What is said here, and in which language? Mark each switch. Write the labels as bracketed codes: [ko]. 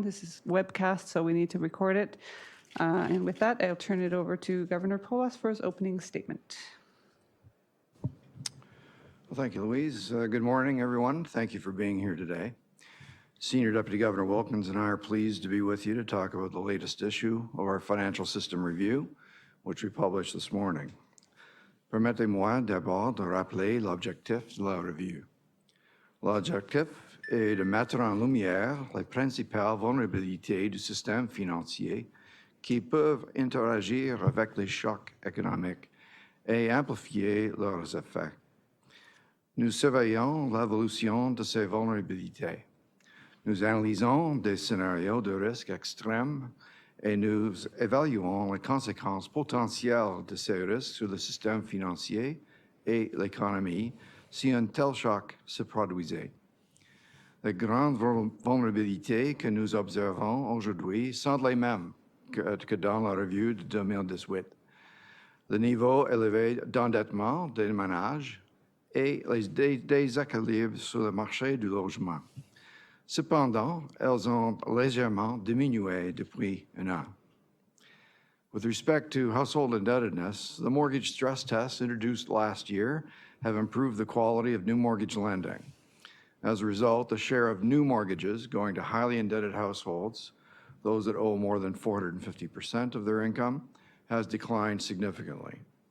[en] This is webcast, so we need to record it. And with that, I'll turn it over to Governor Poloz for his opening statement. Well, thank you, Louise. Good morning, everyone. Thank you for being here today. Senior Deputy Governor Wilkins and I are pleased to be with you to talk about the latest issue of our Financial System Review, which we published this morning. [fr] Permettez-moi d'abord de rappeler l'objectif de la revue. L'objectif est de mettre en lumière les principales vulnérabilités du système financier qui peuvent interagir avec les chocs économiques et amplifier leurs effets. Nous surveillons l'évolution de ces vulnérabilités. Nous analysons des scénarios de risque extrêmes et nous évaluons les conséquences potentielles de ces risques sur le système financier et l'économie si un tel choc se produisait. Les grandes vulnérabilités que nous observons aujourd'hui sont les mêmes que dans la revue de 2018. Le niveau élevé d'endettement des ménages et les déséquilibres sur le marché du logement. Cependant, elles ont légèrement diminué depuis un an. [en] With respect to household indebtedness, the mortgage stress tests introduced last year have improved the quality of new mortgage lending. As a result, the share of new mortgages going to highly indebted households, those that owe more than 450% of their income, has declined significantly.